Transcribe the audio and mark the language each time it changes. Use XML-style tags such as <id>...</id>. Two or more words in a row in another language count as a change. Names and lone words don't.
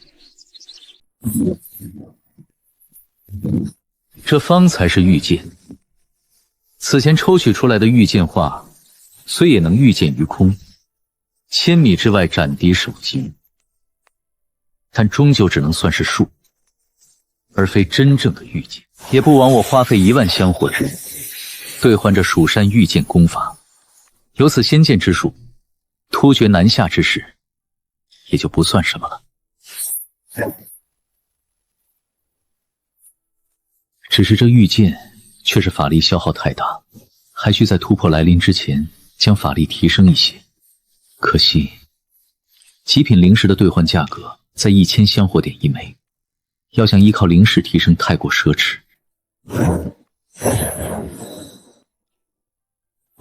<zh>這方才是御劍，此前抽取出來的御劍畫，雖也能御劍於空，千米之外斬敵首級，但終究只能算是術，而非真正的御劍。也不枉我花費1萬香火值兌換這蜀山御劍功法，有此仙劍之術，突厥南下之事也就不算什麼了。只是這御劍卻是法力消耗太大，還需在突破來臨之前將法力提升一些。可惜極品靈石的兌換價格在1000香火點一枚，要想依靠靈石提升太過奢侈。</zh>